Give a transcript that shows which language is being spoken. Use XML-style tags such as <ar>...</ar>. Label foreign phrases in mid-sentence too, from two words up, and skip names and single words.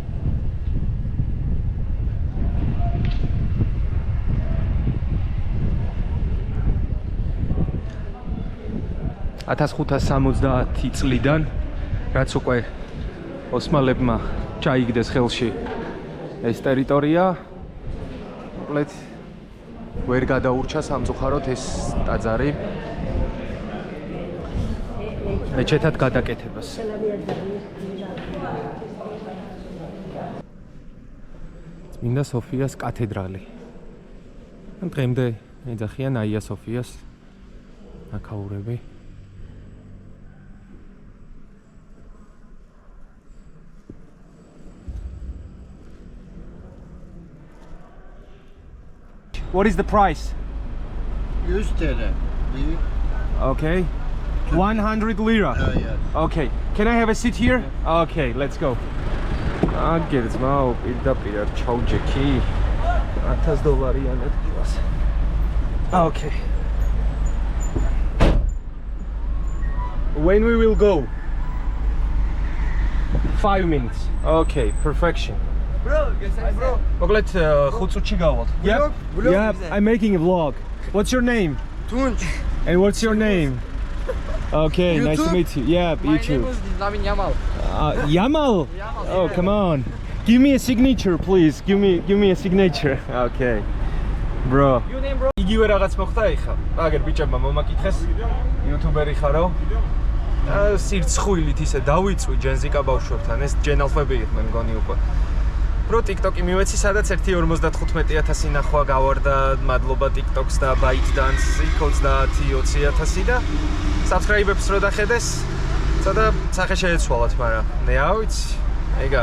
<ka>$1570 წლიდან, რაც უკვე ოსმალებმა ჩაიგდეს ხელში ეს ტერიტორია, მოკლედ ვერ გადაურჩა სამწუხაროდ ეს ტაძარი მეჩეთად გადაკეთებას. წმინდა სოფიას კათედრალი. დღემდე ეძახიან აია სოფიას აქაურები.</ka> <en>What is the price? 100 lira. Okay. 100 lira. Yeah. Okay. Can I have a seat here? Okay, let's go.</en> <ka>აგერც მაო პირდაპირ არ ჩავჯექი. $1000-იანად გიოს.</ka> <en>Okay. When we will go? 5 minutes. Okay, perfection. Bro, bro.</en> <ka>მოკლედ 5 წუთში გავალთ.</ka> <en>Yep. Yep, I'm making a vlog. What's your name? Tunç. And what's your name? Okay, nice to meet you. Yeah, you too. My name is Lamin Yamal. Yamal? Oh, come on. Give me a signature, please. Give me a signature. Okay. Bro. Your name, bro?</en> <ka>იგივე რაღაც მოხდა ეხა. აგერ ბიჭებმა მომაკითხეს. YouTuber-ი ხარო? სირცხვილით ისე დავიწვი ჯენზიკა ბავშვებთან. ეს ჯენალფები იქ მე მგონი უკვე. Bro, TikTok-ი მივეცი, სადაც 1.55,000 ნახვა გავარდა, მადლობა TikTok-ს და ByteDance-ს 30-20,000 და subscribe-ებს რო დახედეს, ცოტა სახე შეეცვალათ, მაგრამ მე არ ვიცი. ეგა.</ka>